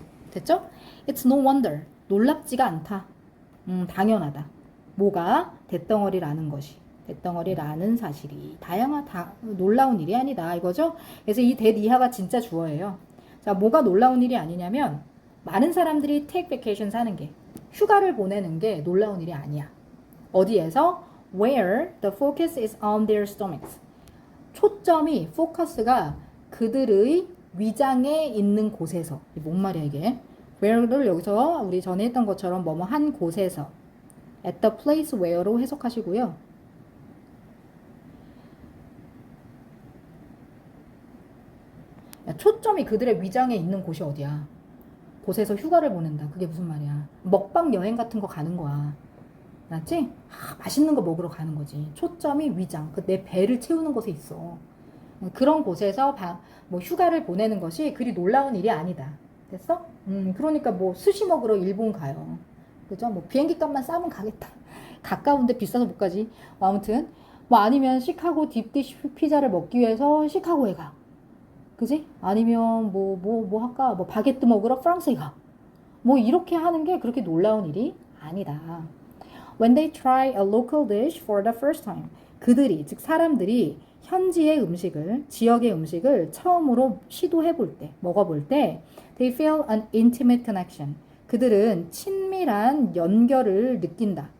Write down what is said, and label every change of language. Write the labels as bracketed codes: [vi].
[ko] 됐죠? [en] It's no wonder. [ko] 놀랍지가 않다. 당연하다. 뭐가? 대덩어리라는 것이. 대덩어리라는 사실이. 놀라운 일이 아니다. 이거죠? 그래서 이 that 이하가 진짜 주어예요. 자, 뭐가 놀라운 일이 아니냐면 많은 사람들이 [en] take vacation [ko] 사는 게 휴가를 보내는 게 놀라운 일이 아니야. 어디에서? [en] Where the focus is on their stomachs. [ko] 초점이, 포커스가 그들의 위장에 있는 곳에서. 뭔 말이야 이게? where를 여기서 우리 전에 했던 것처럼 뭐뭐 한 곳에서 [en] at the place where [ko] 로 해석하시고요. 초점이 그들의 위장에 있는 곳이 어디야? 곳에서 휴가를 보낸다. 그게 무슨 말이야? 먹방 여행 같은 거 가는 거야. 알았지? 맛있는 거 먹으러 가는 거지. 초점이 위장, 내 배를 채우는 곳에 있어. 그런 곳에서 뭐 휴가를 보내는 것이 그리 놀라운 일이 아니다. 됐어? 그러니까 뭐 스시 먹으러 일본 가요. 그죠? 뭐 비행기 값만 싸면 가겠다. 가까운데 비싸서 못 가지. 아무튼 뭐 아니면 시카고 딥디쉬 피자를 먹기 위해서 시카고에 가. 그지? 아니면 뭐 할까? 뭐 바게트 먹으러 프랑스에 가. 뭐 이렇게 하는 게 그렇게 놀라운 일이 아니다. [en] When they try a local dish for the first time. [ko] 그들이, 즉 사람들이 현지의 음식을, 지역의 음식을 처음으로 시도해 볼 때, 먹어볼 때, [en] they feel an intimate connection. [ko] 그들은 친밀한 연결을 느낀다.